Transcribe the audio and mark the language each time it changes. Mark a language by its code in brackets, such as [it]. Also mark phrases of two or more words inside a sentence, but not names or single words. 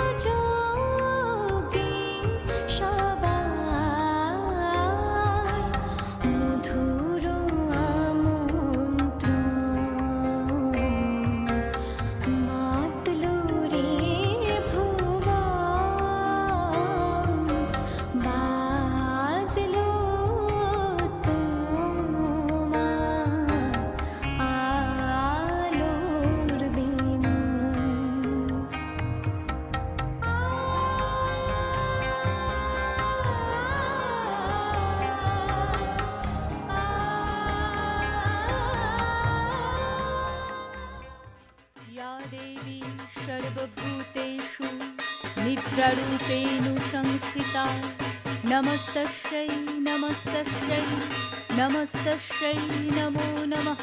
[bn] যোগে সবার মধুর আমন্ত্রণ, মাতলো রে ভুবন, বাজলো তোমার আলোর বেণু। [sa] या देवी सर्वभूतेषु निद्रारूपेण संस्थिता, नमस्तस्यै नमस्तस्यै नमस्तस्यै नमो नमः।